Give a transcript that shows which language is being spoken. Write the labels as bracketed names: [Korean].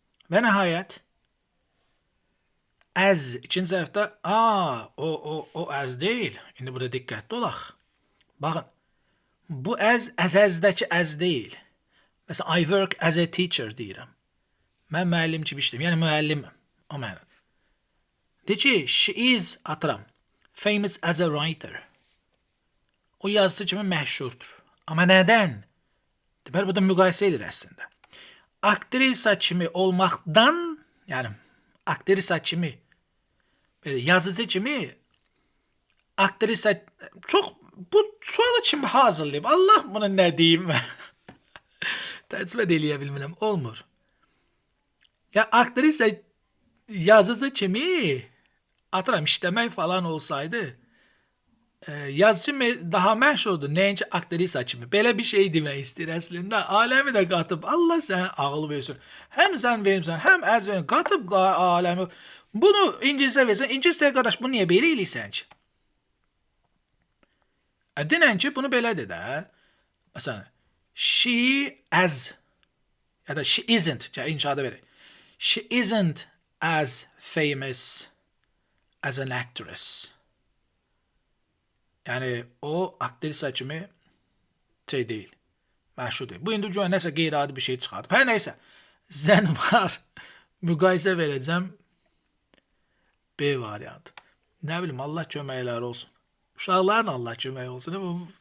[Azerbaijani] Və nəhayət as ikinci səhvdə o as deyil. İndi burada diqqətli olaq. Baxın. Bu as-əzdəki as deyil. Məsələn, [English] I work as a teacher [Azerbaijani] deyirəm. Mən müəllim kimi işləyirəm. Yəni müəlliməm. O mənada. Deyir ki, [English] she is, [Azerbaijani] atıram, [English] famous as a writer. [Azerbaijani] O yazıcı kimi məşhurdur. Amma nədən? Deməli, bu da müqayisə edir əslində. Aktrisa kimi olmaqdan, yəni aktrisa kimi, yazıcı kimi, aktrisa çox, bu sualı kim hazırlayıb? Allah bunu nə deyim mən? Tərcümə də eləyə bilmirəm. Olmur. Ya aktrisa yazıcı kimi, atıram işləmək falan olsaydı, yazıcı daha məşhurdur. Nəinki aktrisa kimi. Belə bir şey demək istəyir əslində. Aləmi də qatıb. Allah sənə ağıl versin. Həm sən verirsən, həm əz verirsən. Qatıb aləmi. Bunu İngilizcə versən. İngilizcə qardaş, bunu niyə belə eləyirsən ki? Denən ki, bunu belədir də. Məsələn, [English] she as [Azerbaijani] ya da [English] she isn't. [Azerbaijani] İnşada verək. [English] She isn't as famous as an actress. [Azerbaijani] Yəni, o aktrisa kimi şey deyil. Məşhur deyil. Bu indi güya nəsə qeyri-adi bir şey çıxardı. Hər nəysə, zən var. Müqayisə verəcəm. B variantı. Nə bilim, Allah köməkləri olsun. Uşaqların Allah kömək olsun.